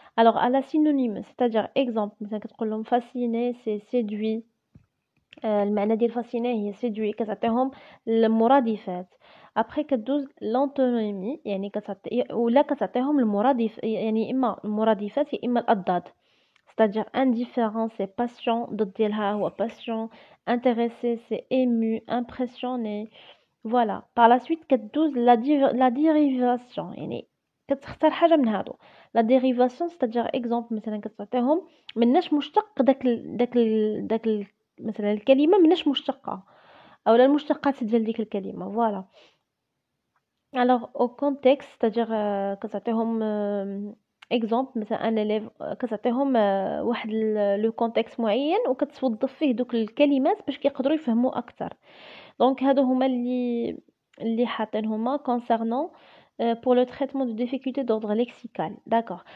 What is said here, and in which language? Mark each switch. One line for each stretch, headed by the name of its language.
French: alors à la synonyme c'est-à-dire exemple
Arabic: مثلا كتقول لهم
French: fasciné c'est séduit،
Arabic: المعنى ديال
French: fasciné هي séduit،
Arabic: كتعطيهم المرادفات.
French: après
Arabic: كدوز
French: l'antonymie،
Arabic: يعني كتعطي ولا كتعطيهم المرادف، يعني اما المرادفات يا اما الاضداد.
French: c'est-à-dire indifférent c'est patient
Arabic: ضد ديالها هو
French: patient, intéressé c'est ému, impressionné. Voilà. Par la suite
Arabic: كتدوز
French: la dérivation
Arabic: يعني كتختار حاجة من هادو.
French: La dérivation c'est-à-dire exemple
Arabic: مثلا كتعطيهم مناش مشتق داك مثلا الكلمة مناش مشتقة أو المشتقات ديال ديك الكلمة.
French: Voilà. Alors au contexte c'est-à-dire
Arabic: كتعطيهم exemple مثلا ان élève كتعطيهم واحد
French: لو كونتكست
Arabic: معين وكتوظف فيه دوك الكلمات باش كيقدروا يفهموا اكثر. دونك هادو هما اللي حاطينهما
French: concernant pour le traitement de difficultés d'ordre lexical. D'accord.